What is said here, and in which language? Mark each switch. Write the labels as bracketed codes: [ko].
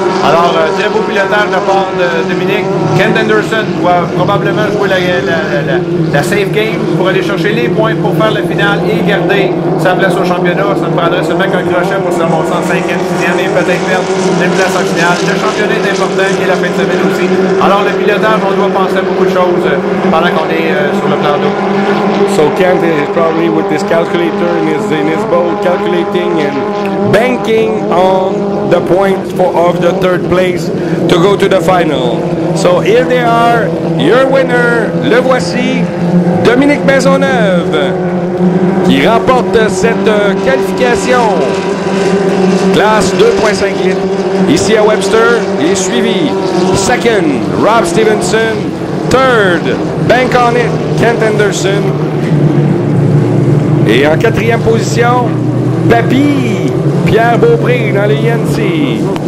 [fr] Alors, très beau pilotage de part de Dominique. Kent Anderson doit probablement jouer la safe game pour aller chercher les points pour faire la finale et garder sa place au championnat. Ça ne prendrait seulement qu'un crochet pour se remonter en 5e, 6e et peut-être perdre une place en finale. Le championnat est important et la fin de semaine aussi. Alors, le pilotage, on doit penser à beaucoup de choses pendant qu'on est sur le plan d'eau. [en] So Kent is probably with this calculator in his boat, calculating and banking on the point of the 3rd place to go to the final. So here they are, your winner, [fr] le voici, Dominique Maisonneuve, qui remporte cette qualification. Classe 2,5 litres. Ici à Webster, il est suivi. [en] 2nd, Rob Stevenson. 3rd, Bank on It, Kent Anderson. [fr] Et en 4e position, Papy, Pierre Beaupré dans le Yancy.